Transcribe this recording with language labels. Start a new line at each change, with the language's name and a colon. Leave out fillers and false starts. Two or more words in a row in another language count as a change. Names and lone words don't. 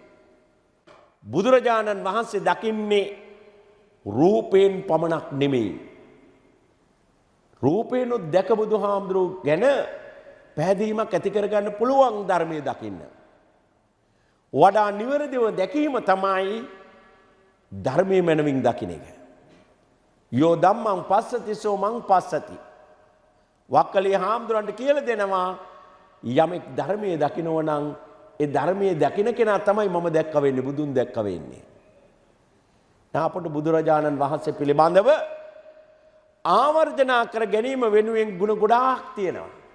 Sinhala: බුදුරජාණන් වහන්සේ දකින්නේ රූපයෙන් පමණක් නෙමෙයි. රූපේනොත් දැක බුදුහාමුදුරුවෝ ගැන පැහැදීමක් ඇති කරගන්න පුළුවන් ධර්මයේ දකින්න. වඩා නිවැරදිව දැකීම තමයි ධර්මයේ මනමින් දකින්න එක.
Pali: යෝ ධම්මං පස්සති සෝ මං පස්සති.
Sinhala: වක්කලී හාමුදුරන්ට කියලා දෙනවා යමෙක් ධර්මයේ දකින්නව නම් ඒ ධර්මයේ දකින්න කෙනා තමයි මම දැක්ක වෙන්නේ, බුදුන් දැක්ක වෙන්නේ. අපට බුදුරජාණන් වහන්සේ පිළිබඳව ආවර්ජනා කර ගැනීම වෙනුවෙන් ගුණ ගොඩාක් තියෙනවා.